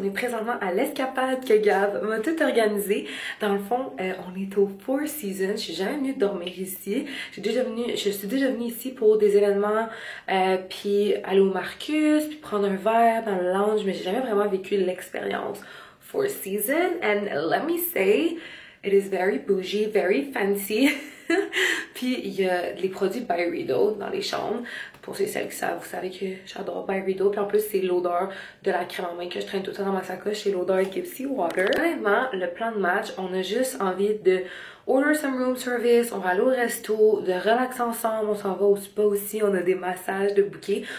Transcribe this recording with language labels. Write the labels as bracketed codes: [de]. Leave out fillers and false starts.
[fr] vraiment à l'escapade que Gab m'a tout organisé. Dans le fond, on est au Four Seasons. Je suis jamais venue dormir ici. Je suis déjà venue ici pour des événements, puis aller au Marcus, puis prendre un verre dans le lounge, mais j'ai jamais vraiment vécu l'expérience Four Seasons. [en] And let me say, it is very bougie, very fancy. [fr] Puis il y a les produits Byredo dans les chambres. Pour celles qui savent, vous savez que j'adore Byredo. Puis en plus, c'est l'odeur de la crème en main que je traîne tout le temps dans ma sacoche. C'est l'odeur Gypsy Water. Honnêtement, le plan de match, on a juste envie de [en] order some room service, [fr] on va aller au resto, de relaxer ensemble, on s'en va au spa aussi, on a des massages de bouquets.